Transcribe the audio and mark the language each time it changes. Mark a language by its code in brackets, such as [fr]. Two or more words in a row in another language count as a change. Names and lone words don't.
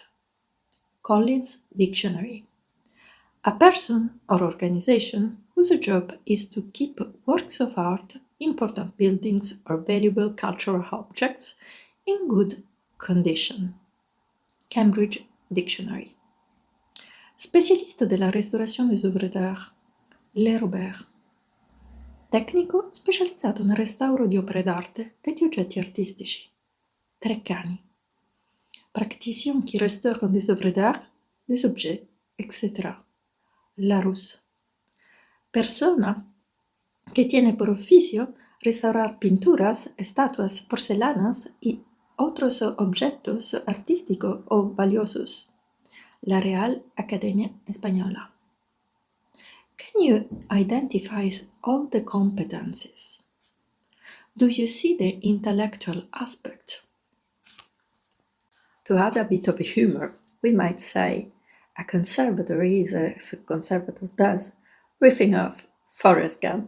[en] Collins Dictionary. A person or organization whose job is to keep works of art, important buildings or valuable cultural objects in good condition. Cambridge Dictionary. [it] Specialista della restaurazione [fr] des œuvres d'art. [it] Le Robert. Tecnico specializzato nel restauro di opere d'arte e di oggetti artistici. Treccani. [fr] Praticien qui restaure des œuvres d'art, des objets, etc. Larousse. [es] Persona que tiene por oficio restaurar pinturas, estatuas, porcelanas y otros objetos artísticos o valiosos. La Real Academia Española. [en] Can you identify all the competencies? Do you see the intellectual aspect? To add a bit of humor, we might say a conservator is, as a conservator does, riffing off Forrest Gump.